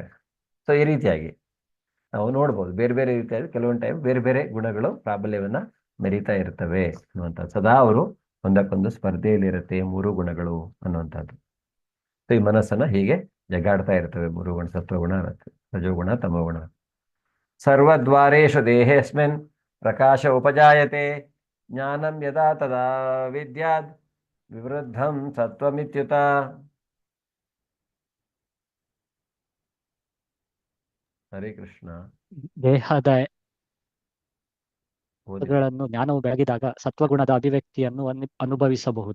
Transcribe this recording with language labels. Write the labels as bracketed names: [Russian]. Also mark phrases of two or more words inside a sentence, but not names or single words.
[Kannada] ಸೊ ಈ ರೀತಿಯಾಗಿ ನಾವು ನೋಡ್ಬೋದು, ಬೇರೆ ಬೇರೆ ರೀತಿಯಾಗಿ ಕೆಲವೊಂದು ಟೈಮ್ ಬೇರೆ ಬೇರೆ ಗುಣಗಳು ಪ್ರಾಬಲ್ಯವನ್ನು ಮೆರೀತಾ ಇರ್ತವೆ ಅನ್ನುವಂಥದ್ದು. ಸದಾ ಅವರು ಒಂದಕ್ಕೊಂದು ಸ್ಪರ್ಧೆಯಲ್ಲಿರುತ್ತೆ ಮೂರು ಗುಣಗಳು ಅನ್ನುವಂಥದ್ದು. ಸೊ ಈ ಮನಸ್ಸನ್ನು ಹೀಗೆ ಜಗಾಡ್ತಾ ಇರ್ತವೆ ಮೂರು ಗುಣ, ಸತ್ವಗುಣ, ರಜೋಗುಣ, ತಮೋಗುಣ. [Sanskrit] ಸರ್ವದ್ವಾರೇಷು ದೇಹೇಸ್ಮಿನ್ ಪ್ರಕಾಶ ಉಪಜಾಯತೆ ಜ್ಞಾನಂ ಯದಾ ತದಾ ವಿದ್ಯಾದ್ ವಿವೃದ್ಧಂ ಸತ್ವಮಿತ್ಯುತ. [Kannada] ಹರೇ ಕೃಷ್ಣ. ದೇಹದ ಜ್ಞಾನವು ಬೆಳಗಿದಾಗ ಸತ್ವಗುಣದ ಅಭಿವ್ಯಕ್ತಿಯನ್ನು ಅನುಭವಿಸಬಹುದು.